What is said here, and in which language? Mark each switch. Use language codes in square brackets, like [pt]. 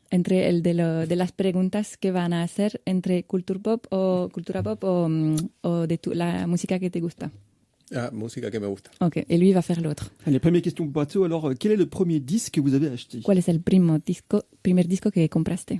[es] Entre el de las preguntas que van a hacer entre cultura pop o de la música que te gusta. Ah, música que me gusta. [fr] Ok, et lui va faire l'autre. Allez, première question pour Pato. Alors, quel est le premier disque que vous avez acheté? [es] ¿Cuál es el primer disco que compraste?